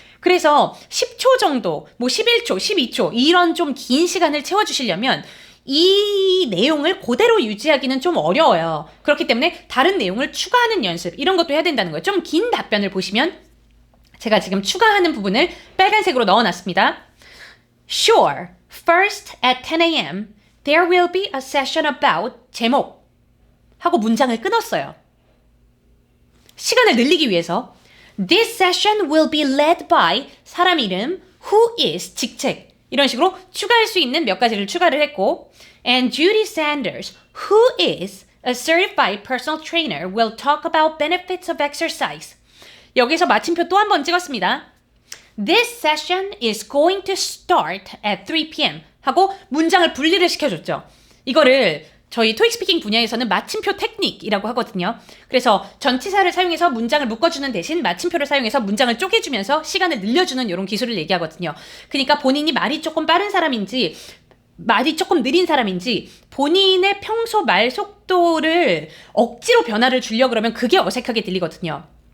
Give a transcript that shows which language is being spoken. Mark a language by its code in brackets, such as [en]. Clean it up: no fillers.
[ko] 그래서 10초 정도, 11초, 12초 이런 좀 긴 시간을 채워주시려면 이 내용을 그대로 유지하기는 좀 어려워요. 그렇기 때문에 다른 내용을 추가하는 연습 이런 것도 해야 된다는 거예요. 좀 긴 답변을 보시면 제가 지금 추가하는 부분을 빨간색으로 넣어놨습니다. [en] Sure, first at 10 a.m. there will be a session about [ko] 제목 하고 문장을 끊었어요. 시간을 늘리기 위해서 [en] This session will be led by [ko] 사람 이름, [en] who is [ko] 직책 이런 식으로 추가할 수 있는 몇 가지를 추가를 했고 [en] And Judy Sanders, who is a certified personal trainer, will talk about benefits of exercise. [ko] 여기서 마침표 또 한 번 찍었습니다. [en] This session is going to start at 3 p.m. [ko] 하고 문장을 분리를 시켜줬죠. 이거를 저희 토익 스피킹 분야에서는 마침표 테크닉이라고 하거든요. 그래서 전치사를 사용해서 문장을 묶어주는 대신 마침표를 사용해서 문장을 쪼개주면서 시간을 늘려주는 이런 기술을 얘기하거든요. 그러니까 본인이 말이 조금 빠른 사람인지 말이 조금 느린 사람인지 본인의 평소 말 속도를 억지로 변화를 주려고 그러면 그게 어색하게 들리거든요.